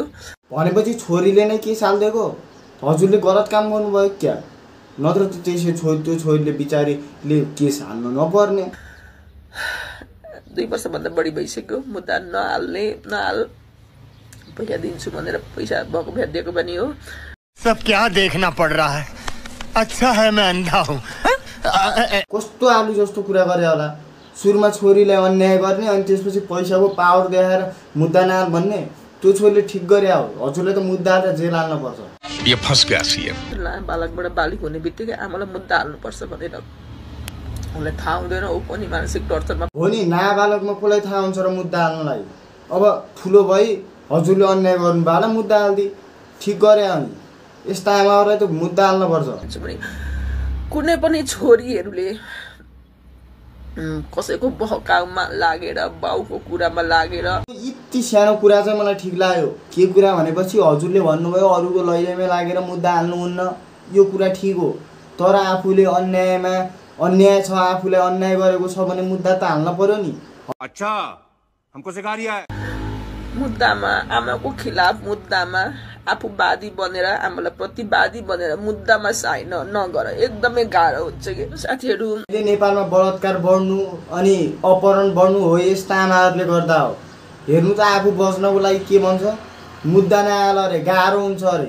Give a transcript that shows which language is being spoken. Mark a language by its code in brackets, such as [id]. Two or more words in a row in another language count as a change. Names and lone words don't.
[ne] भनेपछि छोरीले नै के साल्दिएको? हजुरले गलत काम गर्नुभयो क्या? नत्र त त्यसै त्यो छोरीले बिचारीले केस हाल्नु नपर्ने। 2 वर्षभन्दा बढी भइसक्यो मुद्दा नहाल पैसा दिन्छु भनेर पैसा भएको भेटिदिएको पनि हो। [hi] सब क्या देखना पड़ रहा है? अच्छा है मैं अंधा हूँ। [ne] कस्तो आलु जस्तो कुरा गरे होला। सुरुमा छोरीलाई अन्याय गर्ने अनि त्यसपछि पैसाको पावर देखाएर मुद्दा नहाल भन्ने। त्यो छोरीले ठिक गरे हो। हजुरले त मुद्दा हालेर जेल हाल्नु पर्छ। [hi] ये फंस गया सीएम। [ne] बालकबाट बालिक हुने बित्तिकै आमालाई मुद्दा हाल्नुपर्छ भनेर उनलाई थाहा हुँदैन। ऊ पनि मानसिक टर्चरमा हो नि। नाबालकमा कसलाई थाहा हुन्छ र मुद्दा हाल्नलाई? अब ठुलो भई हजुरले अन्याय गर्नुभयो होला, मुद्दा हाल्दी ठिक गरे अनि यस्ता आमाहरूलाई त मुद्दा हाल्नुपर्छ। कुनै पनि छोरीहरूले कसैको बहकाउमा लागेर, बाउको कुरामा लागेर यति सानो कुरा चाहिँ मलाई ठिक लाग्यो। के कुरा भनेपछि हजुरले भन्नुभयो अरूको लैजाइमा लागेर मुद्दा हाल्नुहुन्न, यो कुरा ठिक हो। तर आफूले अन्याय छ, आफूले अन्याय गरेको छ भने मुद्दा त हाल्न पर्यो नि। [hi] अच्छा हमको सिखा रिया है। [ne] मुद्दामा आमाको खिलाफ मुद्दामा आफू वादी बनेर आमालाई प्रतिवादी बनेर मुद्दामा साइन नगर, एकदमै गाह्रो हुन्छ कि साथीहरू। नेपालमा बलात्कार बढ्नु अनि अपहरण बढ्नु हो यस्ता आमाहरूले गर्दा हो। हेर्नु त आफू बच्नको लागि के भन्छ, मुद्दा नहाल अरे गाह्रो हुन्छ अरे।